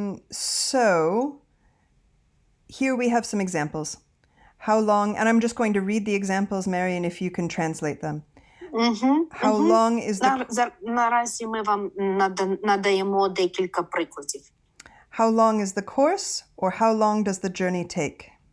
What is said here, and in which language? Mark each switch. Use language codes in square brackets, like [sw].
[en] So, here we have some examples. How long, and I'm just going to read the examples, Mary, and if you can translate them. How long is the... [uk] Наразі ми вам надаємо декілька прикладів. [en] How long is the course, or how long does the journey take?